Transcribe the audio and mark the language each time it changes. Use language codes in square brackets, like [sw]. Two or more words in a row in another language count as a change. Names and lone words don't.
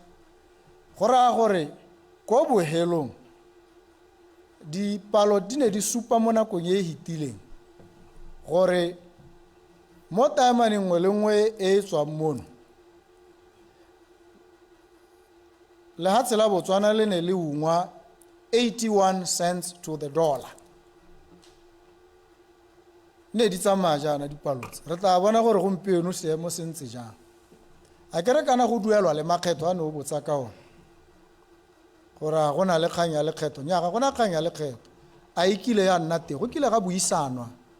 [tn] Go ra gore ko bohelong di palo di ne di supa mo nakong e hitileng gore mo taemaneng nngwe le nngwe e tswang mono le ha tsela Botswana le ne le ungwa 81 [en] cents to the dollar. [tn] Ne di tsamaya jana dipalo re tla bona gore gompieno seemo se ntse jang. A kere kana go duelwa le makgetho a ne o botsa ka ona gore go na le kgang ya lekgetho nya ga gona kgang ya lekgetho a ikile ya nna te go kile ga buisanwa